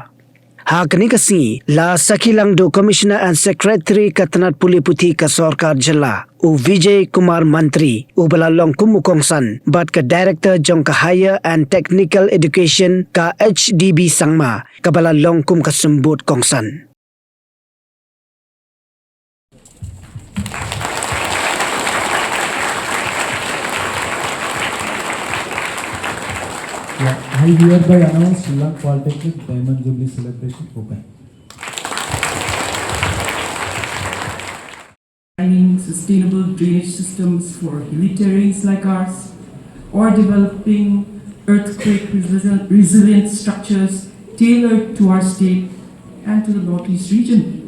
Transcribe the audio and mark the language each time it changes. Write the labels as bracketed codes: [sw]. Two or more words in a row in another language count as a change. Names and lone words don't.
[kha] Ha kani kasi la sakilang do [en] Commissioner and Secretary [kha] ka Tanat Puli Puthi ka Sarkar Jilla u Vijay Kumar Mantri u balalong kumukongsan bat ka Director jong ka Higher and Technical Education ka HDB Sangma ka balalong kum ka sembut kongsan. [en] I hereby announce Shillong Polytechnic Diamond Jubilee Celebration open. Designing sustainable drainage systems for hilly terrains like ours, or developing earthquake resilient structures tailored to our state and to the Northeast region.